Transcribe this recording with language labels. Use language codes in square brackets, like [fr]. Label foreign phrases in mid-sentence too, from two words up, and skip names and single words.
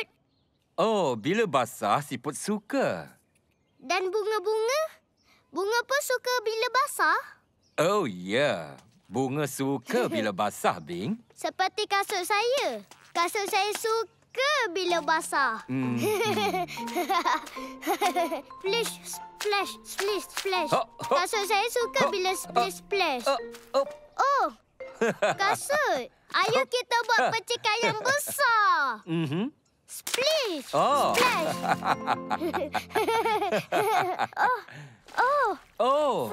[ms] Oh, bila basah, siput suka. Dan bunga-bunga? Bunga pun suka bila basah? Oh, ya. Bunga suka bila basah, Bing. Seperti kasut saya. Kasut saya suka bila basah. [en] Splish, splash, splish, splash. [ms] Kasut saya suka bila [en] splish, splash. [ms] Oh, kasut. Ayo kita buat percikan yang besar. [en] Splish, splash. [ms] Oh,